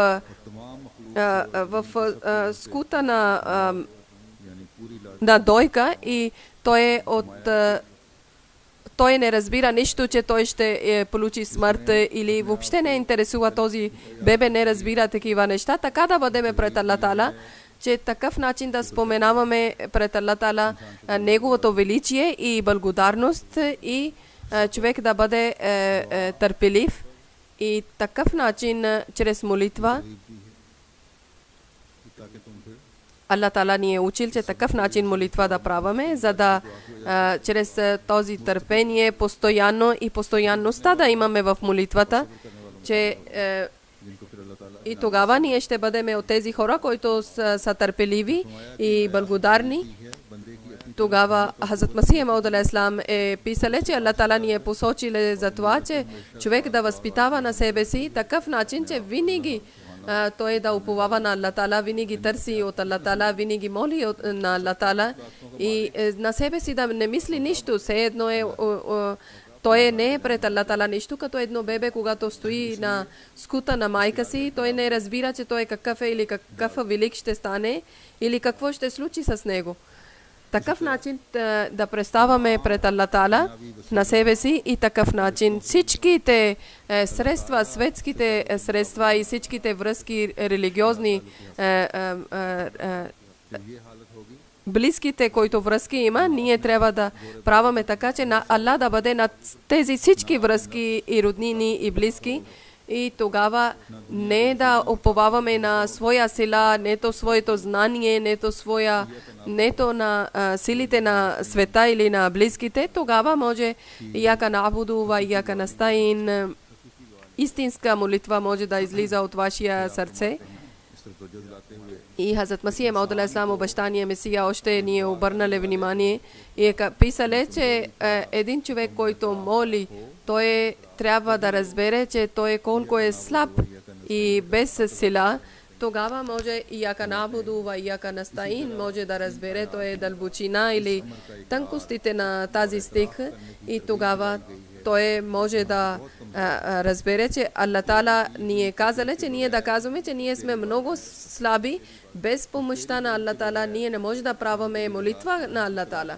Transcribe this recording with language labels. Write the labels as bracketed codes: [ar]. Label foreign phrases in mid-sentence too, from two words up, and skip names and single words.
[bg] скута на дойка, и той той не разбира нищо, че той ще получи смърт или въобще не интересува този бебе, не разбира такива неща. Така да бъдем пред Аллах Таала, че такъв начин да споменаваме пред Аллах Таала неговото величие и благодарност и човек да бъде търпелив и такъв начин чрез молитва [ur] تاکہ تم پھر [bg] Аллах Таала ни е учил, че такъв начин молитва да праваме, за да чрез този търпение постоянно и постоянността да имаме в молитвата, че [ur] جن کو پھر اللہ تعالیٰ [bg] и тогава ние ще бъдем от тези хора, които са търпеливи и благодарни. [ur] ہے بندے کی اپنی [bg] Тогава Хазрат Масих Мауд алейхиссалам е писале, че Аллах Таала ни е посочил за това, че човек да възпитава на себе си такъв начин, че винаги той да уповава на Аллах Таала, винаги търси от Аллах Таала, винаги моли на Аллах Таала и на себе си да не мисли нищо. Все едно той не е пред Аллах Таала нищо, като едно бебе, когато стои на скута на майка си, той не разбира, че той какъв е или какъв велик ще стане или какво ще случи с него. Такъв начин да представяме пред Аллах Таала на себе си и такъв начин всичките средства, светските средства и всичките връзки религиозни [ur] یہ حالت ہوگی [bg] близките, които връзки има, ние трябва да праваме така, че на Аллах да бъде над тези всички връзки и роднини и близки. И тогава не да уповаваме на своя сила, нето своето знание, нето на силите на света или на близките, тогава може [ar] إياك نعبد وإياك نستعين, [bg] истинска молитва може да излиза от вашия сърце. [ur] اس طرف توجہ دلاتے ہوئے [bg] И Хазрат Масих Мауд алейхиссалам, обещания Месия, още ни е обърнали внимание и е писале, че един човек, който моли, той трябва да разбере, че той колко е слаб и без сила. Тогава може и [ar] إياك نعبد وإياك نستعين, [bg] може да разбере, той е дълбочина или тънкостите на тази стих и тогава той може да разбере, че Аллах Таала ни е казал, че ние да казваме, че ние сме много слаби, без помощта на Аллах Таала ние не може да праваме молитва на Аллах Таала.